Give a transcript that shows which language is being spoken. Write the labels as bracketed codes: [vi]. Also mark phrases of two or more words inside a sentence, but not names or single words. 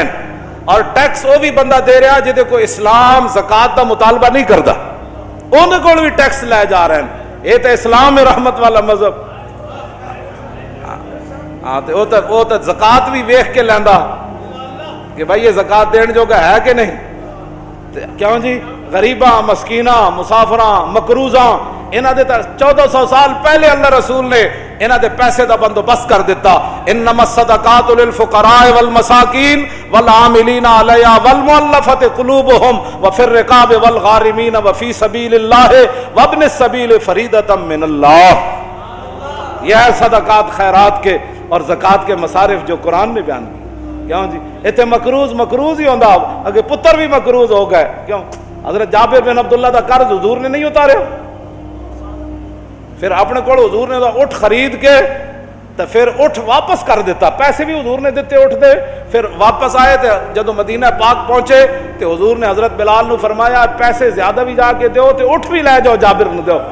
[ur] اور ٹیکس وہ بھی بندہ دے رہا جہدے کو اسلام زکات دا مطالبہ نہیں کرتا، انہوں کو بھی ٹیکس لے جا رہے ہیں. یہ تو اسلام میں رحمت والا مذہب. ہاں تے وہ تو زکات بھی [pa] ویکھ کے لیندا [ur] کہ بھائی یہ زکات دین جو ہے کہ نہیں. [pa] کیوں جی؟ غریباں، مسکیناں، مسافراں، مقروضاں، انہاں دے 1400 سال پہلے اللہ رسول نے انہاں دے پیسے دا بندوبست کر دیتا. [ar] انما الصدقات للفقراء والمساکین والعاملین علیہا والمؤلفۃ قلوبهم وفی الرقاب والغارمین وفی سبیل اللہ وابن السبیل فریضۃ من اللہ. [ur] یہ ہے صدقات خیرات کے اور زکات کے مصارف جو قرآن نے بیان کیے. کیوں جی؟ اتنے مقروض ہی [pa] ہوندا، اگے پتر [ur] بھی مقروض ہو گئے. کیوں؟ [pa] حضرت جابر بن عبداللہ دا قرض حضور نے نہیں اتاریا، پھر اپنے کو حضور نے اٹھ خرید کے تو پھر اٹھ واپس کر دیتا. پیسے بھی حضور نے دیتے اٹھ دے. پھر واپس آئے تو جدو مدینہ پاک پہنچے تو حضور نے حضرت بلال نو فرمایا پیسے زیادہ بھی جا کے دیو تو اٹھ بھی لے جاؤ جابر نو دیو.